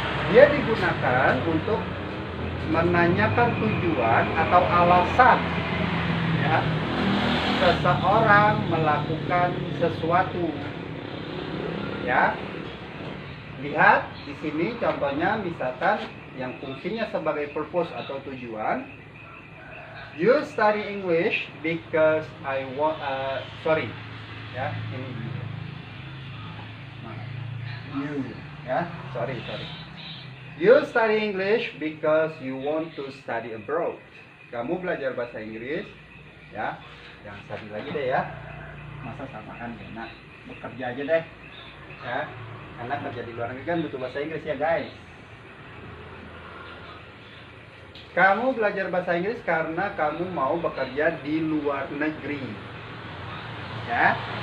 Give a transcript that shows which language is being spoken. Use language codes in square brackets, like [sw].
[id] Dia digunakan untuk menanyakan tujuan atau alasan ya, seseorang melakukan sesuatu. Ya. Lihat di sini contohnya, misalkan yang fungsinya sebagai purpose atau tujuan. [en] You study English because I want sorry. [id] Ya, ini. [en] You ya, sorry. You study English because you want to study abroad. [id] Kamu belajar bahasa Inggris ya. Jangan study lagi deh ya. Masa samakan ya. Nah, bekerja aja deh. Ya. Karena kerja di luar negeri kan butuh bahasa Inggris ya, guys. Kamu belajar bahasa Inggris karena kamu mau bekerja di luar negeri. Ya.